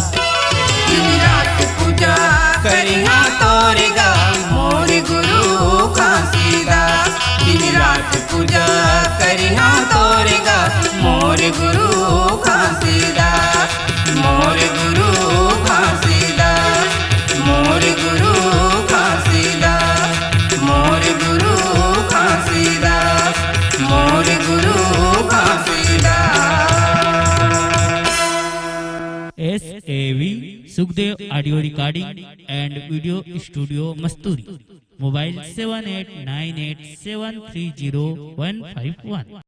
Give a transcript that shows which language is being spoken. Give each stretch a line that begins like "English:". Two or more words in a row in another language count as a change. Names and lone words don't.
Chhattisgarhi: दिन रात पूजा करिहा तोरिगा मोर गुरु घासीदास दिन रात पूजा करिहा तोरिगा मोर गुरु घासीदास मोर गुरु घासीदास मोर गुरु घासीदास मोर गुरु घासीदास मोर गुरु घासीदास
English: SAV Sukhdev Audio Recording and Video Studio Masturi. Mobile 7898730151.